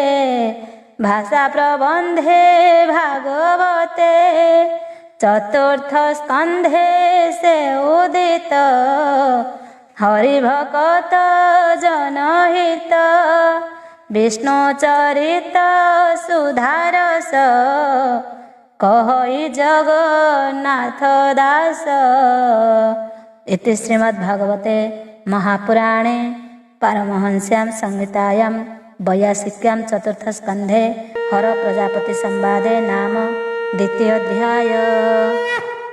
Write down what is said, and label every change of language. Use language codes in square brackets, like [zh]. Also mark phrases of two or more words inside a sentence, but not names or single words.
[or] ଭାଷା ପ୍ରବନ୍ଧେ ଭାଗବତେ ଚତୁର୍ଥ ସ୍କନ୍ଧେ ସେ ଉଦିତ ହରିଭକତ ଜନହିତ ବିଷ୍ଣୁ ଚରିତ ସୁଧାରସ କହଇ ଜଗନ୍ନାଥ ଦାସ। [sa] इति श्रीमद्भागवते महापुराणे पारमहंस्यां संहितायां 82 चतुर्थस्कन्धे हर प्रजापति संवादे नाम 2 अध्याय।